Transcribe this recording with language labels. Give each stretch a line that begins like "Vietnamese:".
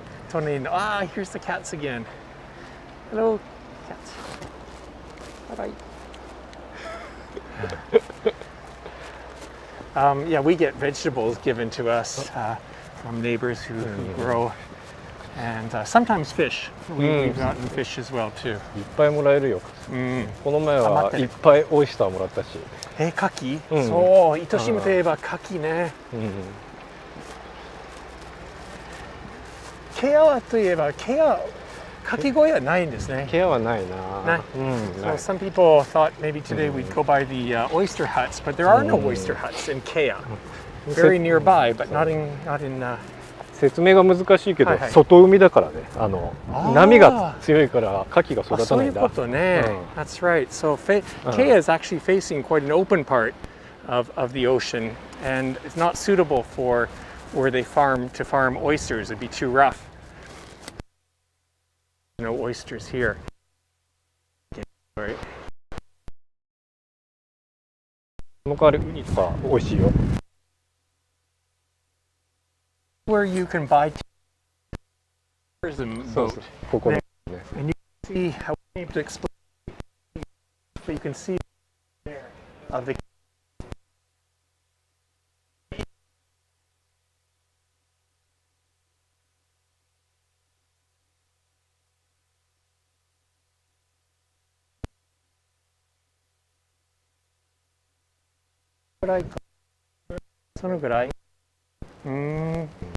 Japanese: 隣の
English: here's the cats again. Hello, cats. Bye bye. Yeah, we get vegetables given to us from neighbors who grow, and sometimes fish. We've gotten fish as well too.
Japanese: いっぱいもらえるよ。この前はいっぱいオイスターもらったし。牡蠣？そう、糸島といえば牡蠣ね。ケアといえばケアかき小屋はないんですね。ケアはないな。
English: So some people thought maybe today we'd go by the oyster huts, but there are no oyster huts in Kea. Very nearby, but not in
Japanese: 説明が難しいけど、外海だからね。波が強いから牡蠣が育たないんだ。そういうことね。
English: That's right. So Kea is actually facing quite an open part of the ocean, and it's not suitable for where they farm oysters. It'd be too rough. No oysters here. Right.
Japanese: その代わりウニとか美味しいよ。
English: where you can buy tourism
Japanese: そう
English: boat.
Japanese: そうここね
English: And you can see how we need to explain, but you can see there of the
Japanese: ぐらいかそのぐらい
English: Okay.